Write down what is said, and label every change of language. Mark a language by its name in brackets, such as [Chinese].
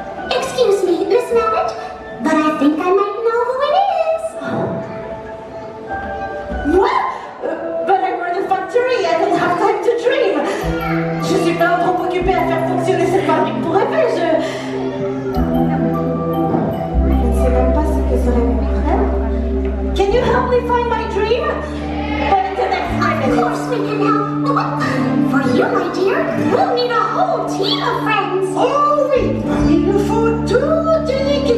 [English] Excuse me, Miss Mallet, but I think I might know who it is. What? But I run a factory, I don't have time to dream. [French] Je suis pas trop occupée à faire fonctionner cette fabrique pour rêver, je ne sais même pas ce que serait mon rêve. [English] Can you help me find my dream? But until next time, Of course we can help. For you, my dear, we'll need a whole team of friends. [French] Oh oui, il nous faut toute une